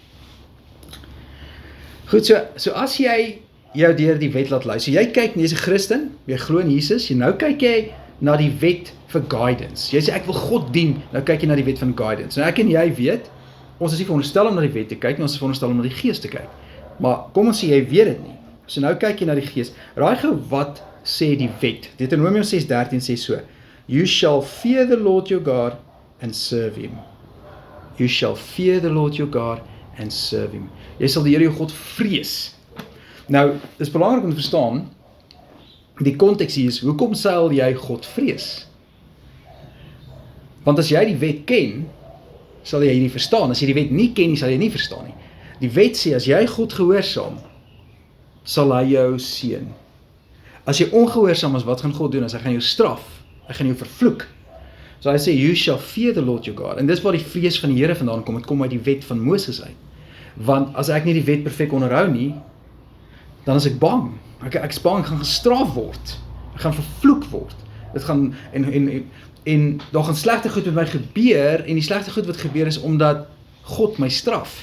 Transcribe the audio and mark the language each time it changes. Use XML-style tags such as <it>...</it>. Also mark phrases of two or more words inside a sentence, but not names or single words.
<af>Goed, so as jy jou deur die wet laat lei, so jy kyk, jy's 'n Christen, jy glo in Jesus, nou kyk jy na die wet vir guidance. Jy sê ek wil God dien, nou kyk jy na die wet van guidance. Nou ek en jy weet, ons is nie veronderstel om na die wet te kyk, ons is veronderstel om na die Gees te kyk. Maar kom ons sê jy weet dit nie. So nou kyk jy na die Gees. Raai gou wat sê die wet. Deuteronomium 6:13 sê so:</af> <en>You shall fear the Lord your God and serve him. You shall fear the Lord your God and serve him.</en> <af>Jy sal die Here jou God vrees. Nou, dis belangrik om te verstaan, die konteks hier is, hoekom sal jy God vrees? Want as jy die wet ken, sal jy nie verstaan. As jy die wet nie ken nie, sal jy nie verstaan nie. Die wet sê, as jy God gehoorsaam, sal hy jou seën. As jy ongehoorsaam is, wat gaan God doen? As hy gaan jou straf, hy gaan jou vervloek. So hy sê,</af> <en>you shall fear the Lord your God.</en> <af>En dis waar die vrees van die Here vandaan kom, het kom uit die wet van Moses uit. Want as ek nie die wet perfek onderhou nie, dan is ek bang. Ek is bang, ek gaan gestraf word. Ek gaan vervloek word. Dit gaan, en daar gaan slegte goed met my gebeur, en die slegte goed wat gebeur is, omdat God my straf.</af>